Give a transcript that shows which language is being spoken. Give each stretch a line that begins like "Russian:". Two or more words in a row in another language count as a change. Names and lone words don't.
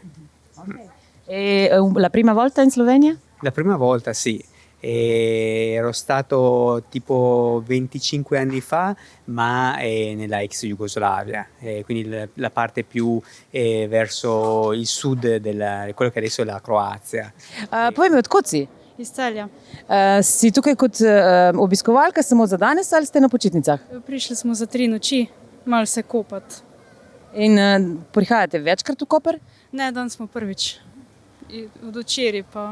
Italian: E la prima volta in Slovenia? La prima volta sì, ero stato tipo 25 anni fa, ma nella ex Jugoslavia, quindi la parte più verso il sud di quello che adesso è la Croazia.
Slovenian: Povej mi, odkot si? Iz Celja. Si tukaj kot obiskovalka samo za danes ali ste na počitnicah? Prišli smo za 3 noči, malo se kopati. In prihajate večkrat v Koper? Ne, danes smo prvič. Od včeraj pa.